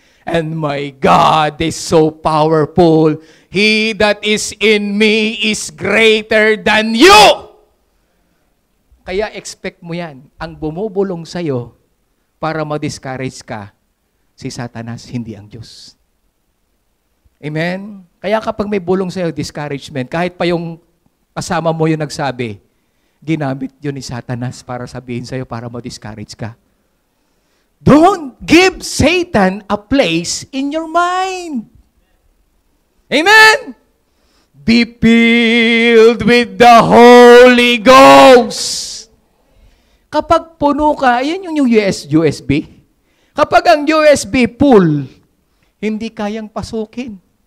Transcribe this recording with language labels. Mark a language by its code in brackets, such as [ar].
[en] And my God is so powerful. He that is in me is greater than you. [tl] Kaya expect mo yan. Ang bumubulong sa'yo para ma-discourage ka, si Satanas, hindi ang Diyos. Amen? Kaya kapag may bulong sa'yo, discouragement, kahit pa yung kasama mo yung nagsabi, ginamit yun ni Satanas para sabihin sa'yo para ma-discourage ka. [en] Don't give Satan a place in your mind. Amen? Be filled with the Holy Ghost. [tl] Kapag puno ka, yan yung USB. Kapag ang USB full, hindi kayang pasukin.